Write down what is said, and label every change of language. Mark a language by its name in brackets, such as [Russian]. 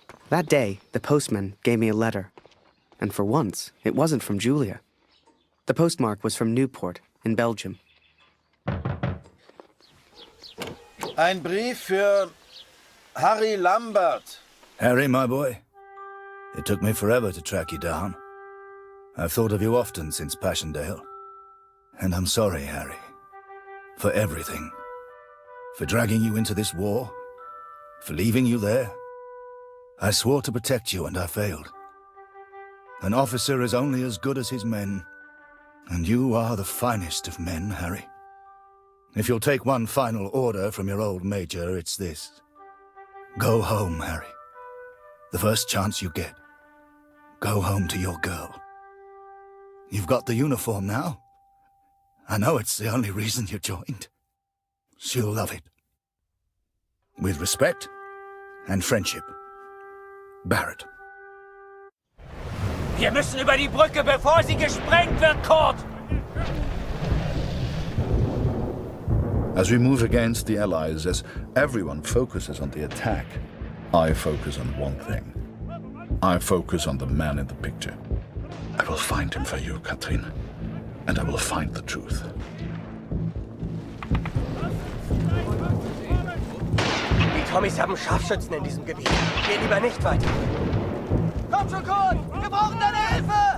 [English] That day, the postman gave me a letter. And for once, it wasn't from Julia. The postmark was from Newport, in Belgium. [German] Ein Brief für Harry Lambert. [English] Harry, my boy. It took me forever to track you down. I've thought of you often since Passchendaele. And I'm sorry, Harry. For everything. For dragging you into this war. For leaving you there. I swore to protect you and I failed. An officer is only as good as his men. And you are the finest of men, Harry. If you'll take one final order from your old major, it's this. Go home, Harry. The first chance you get. Go home to your girl. You've got the uniform now. I know it's the only reason you joined. She'll love it. With respect and friendship. Barrett. [German] Wir müssen über die Brücke, bevor sie gesprengt wird, Kurt! [English] As we move against the Allies, as everyone focuses on the attack, I focus on one thing. I focus on the man in the picture. I will find him for you, Katrin. And I will find the truth. [German] Die Tommies haben Scharfschützen in diesem Gebiet. Geh lieber nicht weiter. Komm schon, Kurt! Wir brauchen deine Hilfe!